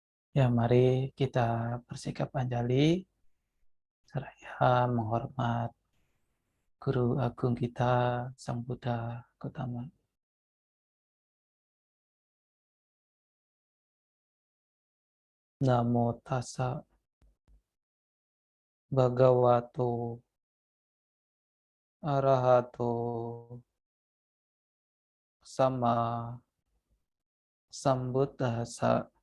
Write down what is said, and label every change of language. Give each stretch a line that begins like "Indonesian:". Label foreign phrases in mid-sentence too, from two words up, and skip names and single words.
Indonesian: Ya, mari kita bersikap anjali seraya menghormat Guru Agung kita, Sang Buddha Gautama.
Pali: Namo tassa bhagavato arahato sama sambuddhassa.